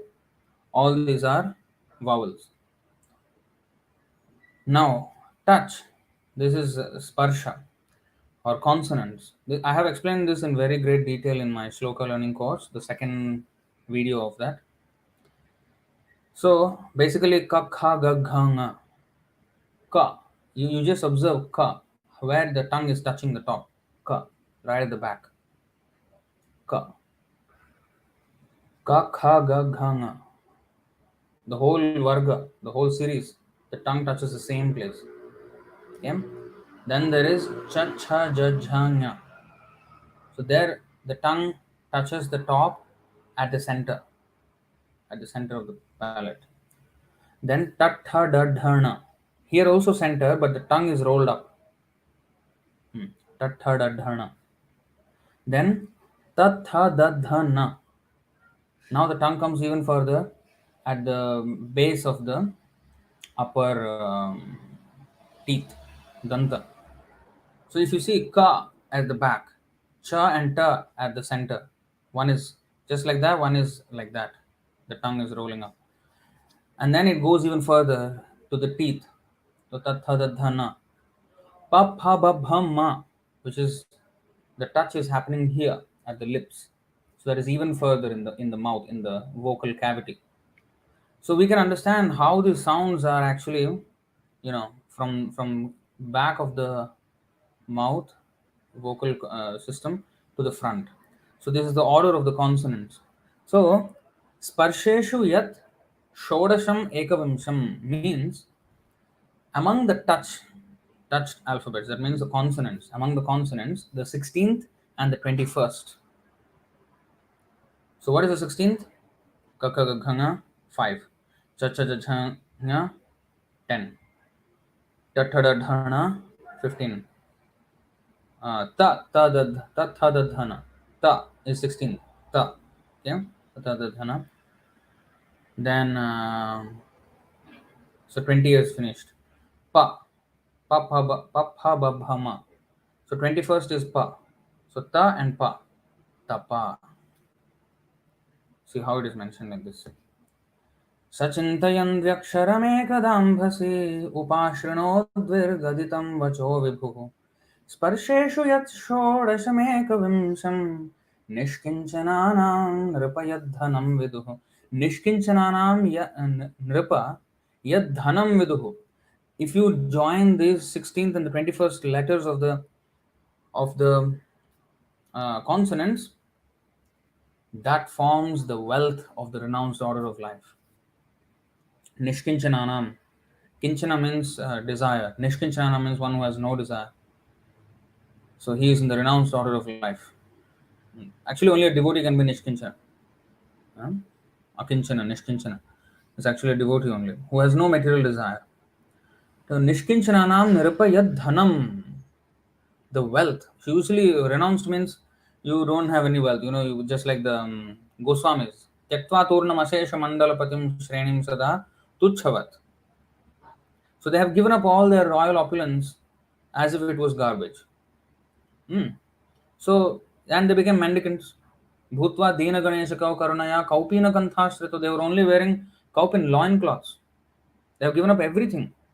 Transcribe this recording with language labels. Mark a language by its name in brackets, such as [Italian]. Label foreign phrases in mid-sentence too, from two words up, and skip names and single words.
[English] All these are vowels. Now, touch. This is sparsha or consonants. I have explained this in very great detail in my shloka learning course, the second video of that. So basically, [Sanskrit] क, ख, ग, घ, ङ. [English] Ka. You just observe ka, where the tongue is touching the top. Ka, right at the back. Ka. [Sanskrit] क, ख, ग, घ, ङ. [English] The whole varga, the whole series, the tongue touches the same place. Okay? Then there is [Sanskrit] च, च, ज, झ, [English] nya. So there the tongue touches the top at the center of the palate. Then [Sanskrit] तत्, थ, द, ध, न. [English] Here also center, but the tongue is rolled up. [Sanskrit] तत्, थ, द, ध, न. Then तत्, थ, द, ध, न. [English] Now the tongue comes even further at the base of the upper teeth, danta. So if you see ka at the back, cha and ta at the center, one is just like that, one is like that. The tongue is rolling up. And then it goes even further to the teeth. [Sanskrit] So तत्, थ, द, ध, न। प, फ, ब, भम्, म, [English] which is the touch is happening here at the lips. So that is even further in the mouth, in the vocal cavity. So we can understand how these sounds are actually, from back of the mouth vocal system to the front. So this is the order of the consonants. So [Sanskrit] स्पर्शेषु यत् षोडशम् एकविंशम् [English] means among the touched alphabets, that means the consonants, among the consonants, the 16th and the 21st. So what is the 16th? [Sanskrit] ककगगङ 5, चचजचङ 10, तथदधन 15, त त [English] is 16th, [Sanskrit] ta, okay, तथदधन. [English] Then so 20 is finished. [Sanskrit] प, प ब भ म. [English] So 21st is pa. So ta and pa, tapa. See how it is mentioned like this. [Sanskrit] स चिन्तयं व्यक्षरमेकदम्भसि उपश्रिनोद्विर्गदितं वचो विभुः स्पर्शेषु यत् षोडशमेकविंशं निष्किञ्चनानां नृपयद्धनं विदुः निष्किञ्चनानां नृप यद्धनं विदुः. [English] If you join these 16th and the 21st letters of the consonants, that forms the wealth of the renounced order of life. Nishkinchananam. Kinchana means desire. Nishkinchananam means one who has no desire. So he is in the renounced order of life. Actually, only a devotee can be Nishkinchana. [Sanskrit] अकिञ्चन, निष्किञ्चन. [English] It's actually a devotee only, who has no material desire. [Sanskrit] So निष्किञ्चनानां निरुपयद् धनम्. [English] The wealth. So usually renounced means you don't have any wealth. You just like the Goswamis. [Sanskrit] त्यक्त्वा तूर्णम् अशेष मण्डलपतिम् श्रेणिम् सदा तुच्छवत्. [English] So they have given up all their royal opulence as if it was garbage. So, and they became mendicants. [Sanskrit] भूत्वा दीन गणेश कौ करुणया कौपीन कन्थाश्रितो. [English] They were only wearing kaupin loincloths. They have given up everything.